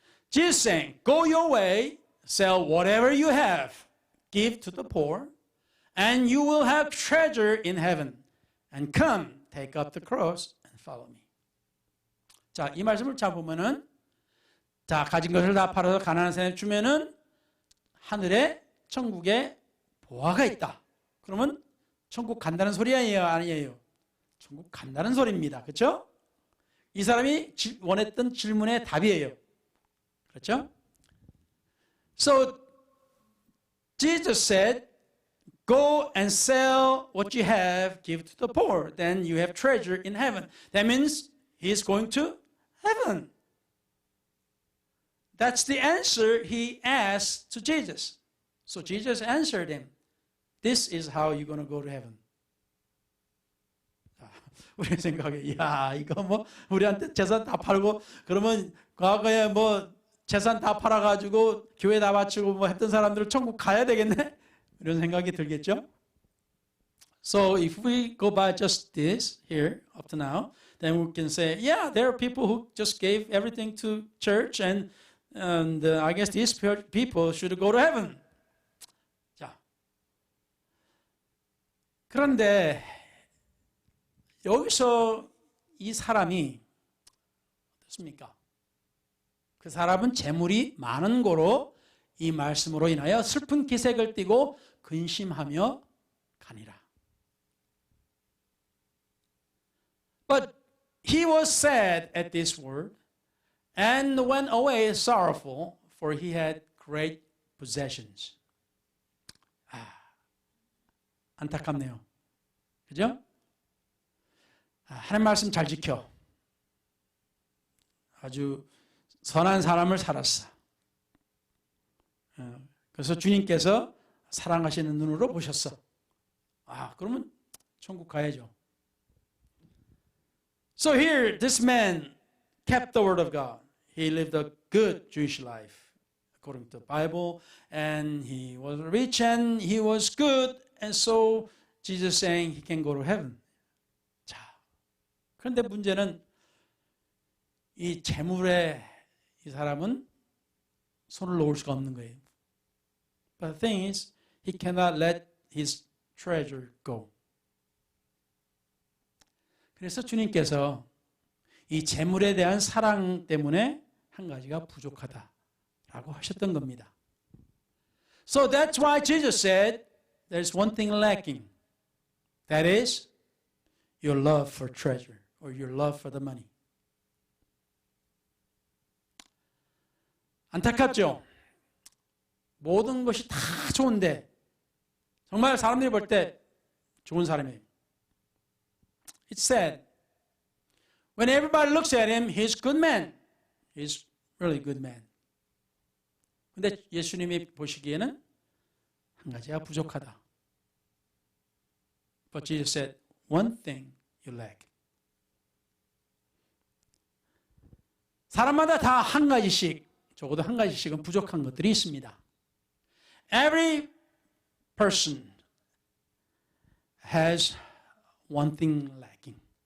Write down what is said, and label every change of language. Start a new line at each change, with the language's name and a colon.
English: Jesus saying, go your way, sell whatever you have, give to the poor, and you will have treasure in heaven. And come, take up the cross and follow me.
Korean: 자, 이 말씀을 잘 보면은, 자, 가진 것을 다 팔아서 가난한 사람에 주면은 하늘에 천국에 보화가 있다. 그러면 천국 간다는 소리 아니에요? 천국 간다는 소리입니다. 그렇죠? 이 사람이 원했던 질문의 답이에요. 그렇죠?
English: So Jesus said, go and sell what you have, give to the poor. Then you have treasure in heaven. That means he is going to heaven. That's the answer he asked to Jesus. So Jesus answered him, this is how you're going to go to heaven.
Korean: 우리 생각에, 야, 이거 뭐, 우리한테 재산 다 팔고, 그러면 과거에 뭐, 재산 다 팔아가지고, 교회 다 바치고 뭐 했던 사람들은 천국 가야 되겠네? 이런 생각이 들겠죠?
English: So if we go by just this here, up to now, then we can say, yeah, there are people who just gave everything to church, and I guess these people should go to heaven.
Korean: 자, 그런데, 여기서 이 사람이 어떻습니까? 그 사람은 재물이 많은 고로 이 말씀으로 인하여 슬픈 기색을 띠고 근심하며 가니라.
English: But he was sad at this word and went away sorrowful, for he had great possessions.
Korean: 안타깝네요. 그죠? 하나님 말씀 잘 지켜. 아주 선한 사람을 살았어. 그래서 주님께서 사랑하시는 눈으로 보셨어. 그러면 천국 가야죠.
English: So here, this man kept the word of God. He lived a good Jewish life, according to the Bible, and he was rich and he was good, and so Jesus saying he can go to heaven.
Korean: 그런데 문제는 이 재물에 이 사람은 손을 놓을 수가 없는 거예요.
English: But the thing is, he cannot let his treasure go.
Korean: 그래서 주님께서 이 재물에 대한 사랑 때문에 한 가지가 부족하다라고 하셨던 겁니다.
English: So that's why Jesus said, there's one thing lacking. That is your love for treasure. Or your love for the money.
Korean: 안타깝죠? 모든 것이 다 좋은데 정말 사람들이 볼 때 좋은 사람이에요.
English: It's sad. When everybody looks at him, he's a good man. He's really good man.
Korean: 근데 예수님이 보시기에는 한 가지가 부족하다.
English: But Jesus said, one thing you lack.
Korean: 사람마다 다 한 가지씩, 적어도 한 가지씩은 부족한 것들이 있습니다.
English: Every person has one thing lacking.